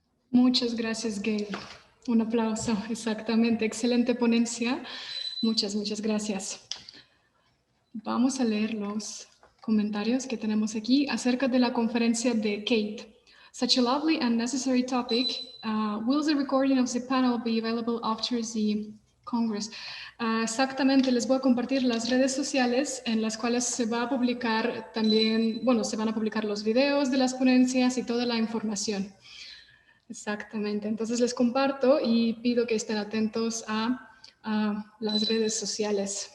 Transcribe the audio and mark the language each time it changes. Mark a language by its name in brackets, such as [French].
[Spanish] Muchas gracias, Gail. Un aplauso, exactamente. Excelente ponencia. Muchas gracias. Vamos a leer los comentarios que tenemos aquí acerca de la conferencia de Kate. [English] Such a lovely and necessary topic. Will the recording of the panel be available after the Congress? [Spanish] Exactamente, les voy a compartir las redes sociales en las cuales se va a publicar también, bueno, se van a publicar los videos de las ponencias y toda la información. Exactamente, entonces les comparto y pido que estén atentos a las redes sociales.